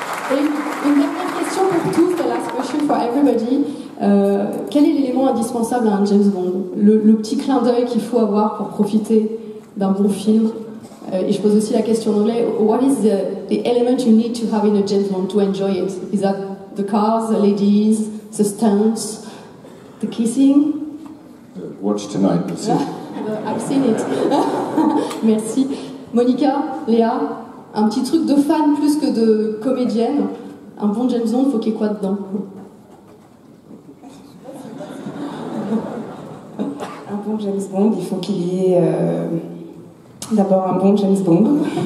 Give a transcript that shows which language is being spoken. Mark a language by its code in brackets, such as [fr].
[fr] Et une dernière question pour tous, [en] the last question for everybody. [fr] Quel est l'élément indispensable à un James Bond? Le petit clin d'œil qu'il faut avoir pour profiter d'un bon film. Et je pose aussi la question en anglais. [en] What is the element you need to have in a James Bond to enjoy it? Is that the cars, the ladies, the stunts, the kissing? Watch tonight, you'll see. I've seen it. Merci. [fr] Monica, Léa, un petit truc de fan plus que de comédienne. Un bon James Bond, faut qu'il y ait quoi dedans? Un bon James Bond, il faut qu'il y ait d'abord un bon James Bond.